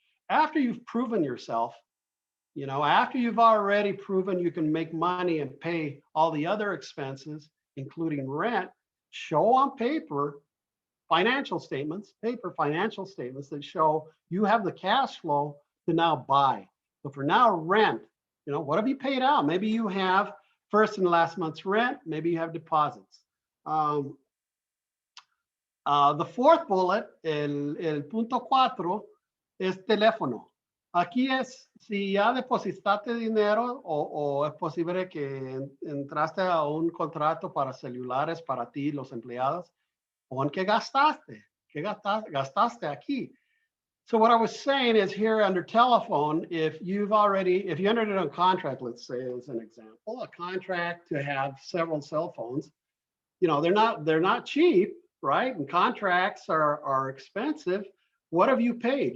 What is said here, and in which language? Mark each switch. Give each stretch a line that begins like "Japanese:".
English: After you've proven yourself, after you've already proven you can make money and pay all the other expenses, including rent, show on paper financial statements that show you have the cash flow to now buy. So for now, rent, what have you paid out? Maybe you have first and last month's rent, maybe you have deposits. The 4th bullet,
Spanish: el punto 4, es teléfono. Aquí es si ya depositaste dinero o es posible que entraste a un contrato para celulares para ti, los empleados, o en qué gastaste aquí.
English: So what I was saying is here under telephone, if you entered in a contract, let's say as an example, a contract to have several cell phones, they're not cheap, right? And contracts are expensive, What have you paid?